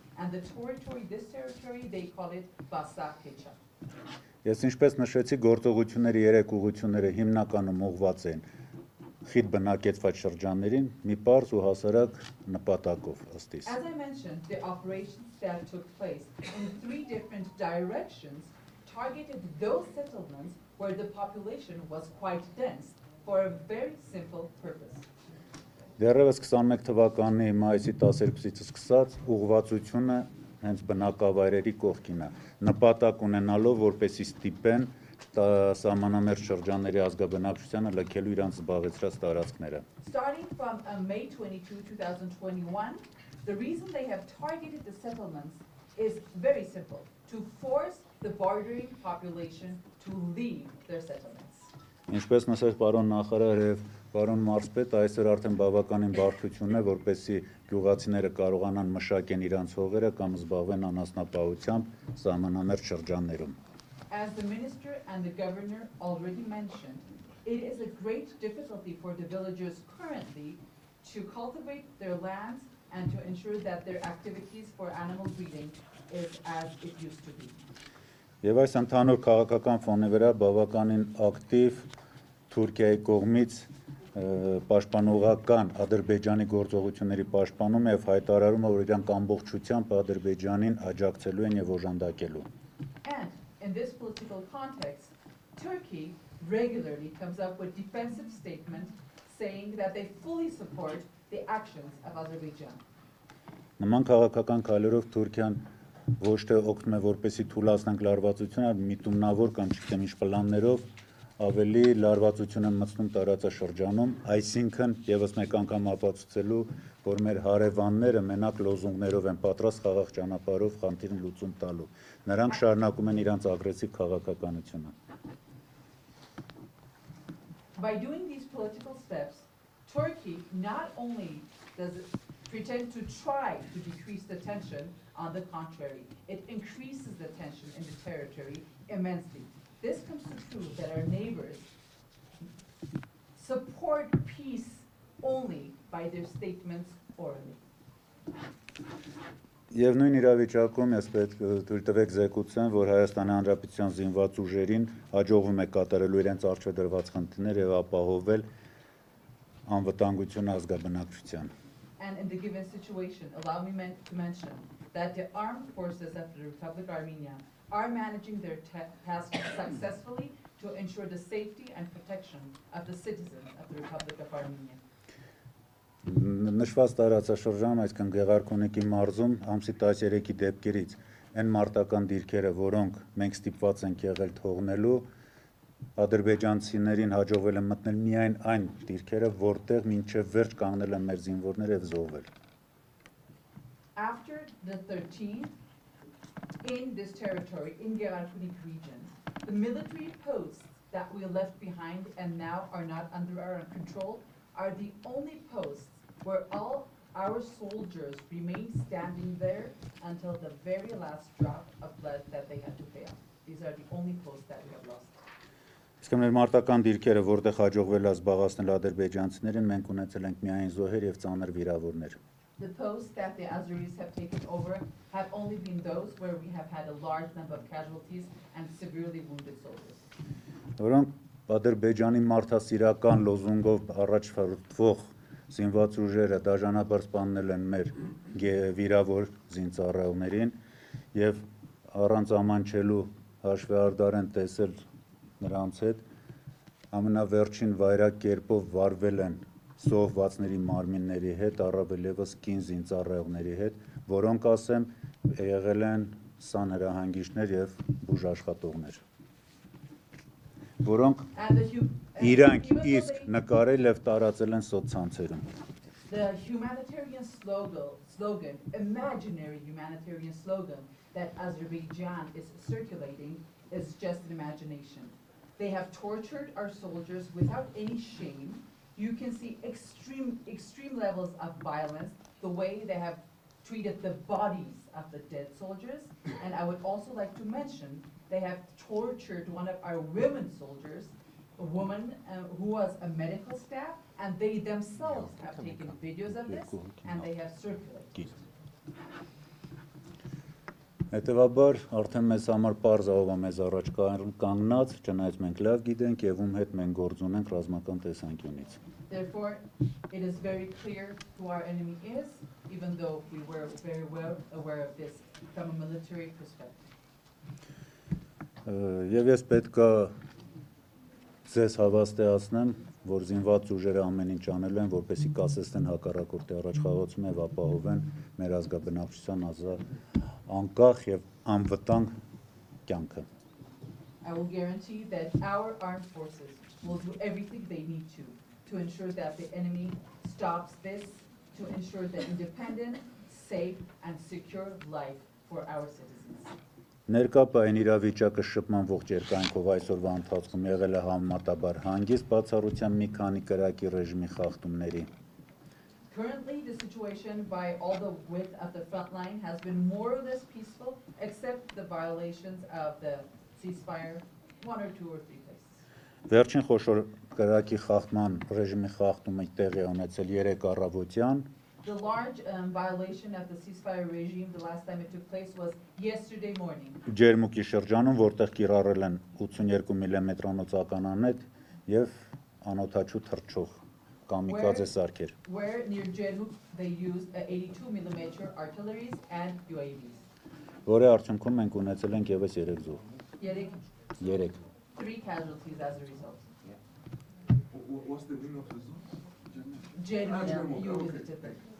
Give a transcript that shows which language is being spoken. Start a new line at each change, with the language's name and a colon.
English: And the this territory, they call it Basakhecha.
Armenian: Ես ինչպես նշեցի, գործողությունների 3 ուղղությունները հիմնականում ուղղված են խիտ բնակեցված շրջաններին, մի պարզ ու հասարակ նպատակով ըստ իս։
English: As I mentioned, the operations that took place in 3 different directions targeted those settlements where the population was quite dense for a very simple purpose.
Armenian: Դեռևս 21 թվականի մայիսի 12-ից սկսած ուղղվածությունը հենց բնակավայրերի կողքին է, նպատակ ունենալով որպեսզի ստիպեն սահմանամերձ շրջանների ազգաբնակչությանը լքելու իրանց զբաղեցրած տարածքները։
English: Starting from May 22, 2021, The reason they have targeted the settlements is very simple, to force the bordering population to leave their settlements.
Armenian: Ինչպես նշեց պարոն նախարար եւ պարոն մարզպետ, այսօր արդեն բավականին բարդություն է, որպեսզի գյուղացիները կարողանան մշակեն իրենց հողերը կամ զբաղվեն անասնապահությամբ սահմանամերձ շրջաններում.
English: As the minister and the governor already mentioned, it is a great difficulty for the villagers currently to cultivate their lands and to ensure that their activities for animal breeding is as it used to be.
Armenian: Եվ այս ընդհանուր քաղաքական ֆոնի վրա բավականին ակտիվ Թուրքիայի կողմից պաշտպանողական Ադրբեջանի գործողությունների պաշտպանում եւ հայտարարում է, որ իրանք ամբողջությամբ Ադրբեջանին աջակցելու են եւ օժանդակելու.
English: And in this political context, Turkey regularly comes up with defensive statements saying that they fully support the actions of Azerbaijan.
Armenian: Նման քաղաքական քայլերով Թուրքիան ոչ թե օգնում է որպեսի թույլատնենք լարվածությունը, այլ միտումնավոր կամ չգիտեմ ինչ պլաններով ավելի լարվածություն են մտցնում տարածաշրջանում, այսինքն եւս մեկ անգամ ապացուցելու, որ մեր հարևանները մենակ լոզունգներով են պատրաստ խաղաղ ճանապարհով խնդիրն լուծում տալու. Նրանք շարունակում են իրենց ագրեսիվ քաղաքականությունը.
English: By doing these political steps, Turkey not only does it pretend to try to decrease the tension, on the contrary, it increases the tension in the territory immensely. This comes to prove that our neighbors support peace only by their statements orally.
Armenian: Եվ նույն իրավիճակում ես պետք թույլ տվեք զեկուցեմ, որ Հայաստանի Հանրապետության զինված ուժերին հաջողվում է կատարելու իրենց առջև դրված խնդիրները եւ ապահովել անվտանգությունը ազգաբնակչության.
English: And in the given situation, allow me to mention that the armed forces of the Republic of Armenia are managing their task successfully to ensure the safety and protection of the citizens of the Republic of Armenia.
Armenian: Նշված տարածաշրջանում, այսինքն Գեղարքունիքի մարզում ամսի 13-ի դեպքերից այն մարտական դիրքերը, որոնք մենք ստիպված ենք եղել թողնելու, ադրբեջանցիներին հաջողվել է մտնել միայն այն դիրքերը, որտեղ մինչև վերջ կանգնել են մեր զինվորները եւ զոհվել.
English: After the 13th, in this territory, in Gեղարքունիքի region, the military posts that we left behind and now are not under our control are the only posts where all our soldiers remain standing there until the very last drop of blood that they had to pay off. These are the only posts that we have lost.
Armenian: Իսկ մեր մարտական դիրքերը, որտեղ հաջողվել է զբաղացնել ադրբեջանցիներին, մենք ունեցել ենք միայն զոհեր եւ ծանր վիրավորներ.
English: The posts that the Azeris have taken over have only been those where we have had a large number of casualties and severely wounded soldiers.
Armenian: Որոնք Ադրբեջանի մարդասիրական լոզունգով առաջ ֆրտվող զինված ուժերը դաժանաբար սպանել են մեր վիրավոր զինծառայողներին եւ առանց ամանչելու հաշվեհարդար են տեսել նրանց հետ ամենավերջին վայրակ կերպով վարվել են զոհվածների մարմինների հետ, առավել եւս կին զինծառայողների հետ, որոնք ասեմ եղել են սանհրահանգիչներ եւ բուժաշխատողներ, որոնք իրանք իսկ նկարել եւ տարածել են սոցցանցերում.
English: The humanitarian slogan, imaginary humanitarian slogan that Azerbaijan is circulating is just an imagination. They have tortured our soldiers without any shame. You can see extreme levels of violence, the way they have treated the bodies of the dead soldiers. And I would also like to mention, they have tortured one of our women soldiers, a woman who was a medical staff, and they themselves have taken videos of this, and they have circulated.
Armenian: Հետևաբար արդեն մեզ համար պարզ ով է մեզ առաջ կանգնած, չնայած մենք լավ գիտենք եւ ում հետ մենք գործ ունենք ռազմական տեսանկյունից.
English: Therefore, it is very clear who our enemy is, even though we were very well aware of this from a military perspective.
Armenian: Եվ ես պետք է ձեզ հավաստիացնեմ, որ զինված ուժերը ամեն ինչ անելու են, որպեսզի կասեցնեն հակառակորդի առաջխաղացումը եւ ապահովեն մեր ազգաբնակչության անկախ եւ անվտանգ կյանքը.
English: I will guarantee that our armed forces will do everything they need to ensure that the enemy stops this, to ensure the independent, safe and secure life for our citizens.
Armenian: Ներկայային իրավիճակը շփման ողջ երկայնքով այսօրվա ընթացքում եղել է համեմատաբար հանգիստ բացառությամբ մի քանի կրակի ռեժիմի խախտումների։
English: Currently, the situation by all the width of the front line has been more or less peaceful, except the violations of the ceasefire, 1 or 2 or 3 places.
Armenian: Վերջին խոշոր կրակի խախտման ռեժիմի խախտումը տեղի է ունեցել 3 առավոտյան։
English: The large violation of the ceasefire regime, the last time it took place was yesterday morning.
Armenian: Ջերմուկի շրջանում, որտեղ կիրառել են 82 մմ-անոց ականանետ եւ անօթաչու թռչող կամիկաձե սարքեր։
English: Where near Jermuk they used 82 mm artilleries and UAVs.
Armenian: Որի արդյունքում մենք ունեցել ենք եւս 3 զոհ։ 3
English: 3 casualties as a result. What's the name of the zone? Jermuk, you visited there.